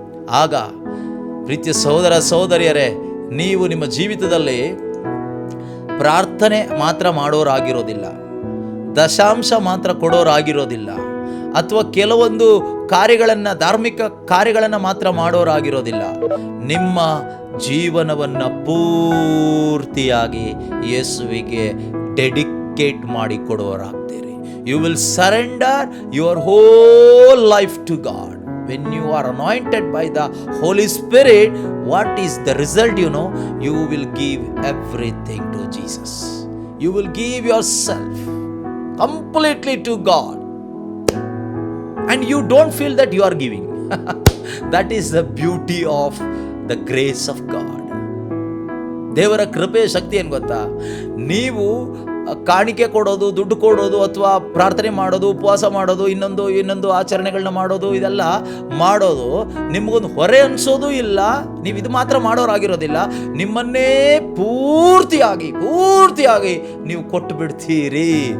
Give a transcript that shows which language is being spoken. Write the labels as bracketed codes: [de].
[kn] ಆಗ ಪ್ರೀತಿಯ ಸಹೋದರ ಸಹೋದರಿಯರೇ, ನೀವು ನಿಮ್ಮ ಜೀವಿತದಲ್ಲಿ ಪ್ರಾರ್ಥನೆ ಮಾತ್ರ ಮಾಡೋರಾಗಿರೋದಿಲ್ಲ, ದಶಾಂಶ ಮಾತ್ರ ಕೊಡೋರಾಗಿರೋದಿಲ್ಲ, ಅಥವಾ ಕೆಲವೊಂದು ಕಾರ್ಯಗಳನ್ನು, ಧಾರ್ಮಿಕ ಕಾರ್ಯಗಳನ್ನು ಮಾತ್ರ ಮಾಡೋರಾಗಿರೋದಿಲ್ಲ. ನಿಮ್ಮ ಜೀವನವನ್ನು ಪೂರ್ತಿಯಾಗಿ ಯೇಸುವಿಗೆ ಡೆಡಿಕೇಟ್ ಮಾಡಿ ಕೊಡೋರಾಗ್ತೀರಿ. [en] You will surrender your whole life to God. When you are anointed by the Holy Spirit, what is the result? You will give everything to Jesus. You will give yourself completely to God, and you don't feel that you are giving. That is the beauty of the grace of God. [kn] ದೇವರ ಕೃಪೆಯ ಶಕ್ತಿ ಏನು ಗೊತ್ತಾ? ನೀವು ಕಾಣಿಕೆ ಕೊಡೋದು, ದುಡ್ಡು ಕೊಡೋದು, ಅಥವಾ ಪ್ರಾರ್ಥನೆ ಮಾಡೋದು, ಉಪವಾಸ ಮಾಡೋದು, ಇನ್ನೊಂದು ಆಚರಣೆಗಳನ್ನ ಮಾಡೋದು, ಇದೆಲ್ಲ ಮಾಡೋದು ನಿಮಗೊಂದು ಹೊರೆ ಅನಿಸೋದು ಇಲ್ಲ. ನೀವು ಇದು ಮಾತ್ರ ಮಾಡೋರಾಗಿರೋದಿಲ್ಲ. ನಿಮ್ಮನ್ನೇ ಪೂರ್ತಿಯಾಗಿ ನೀವು ಕೊಟ್ಟು ಬಿಡ್ತೀರಿ.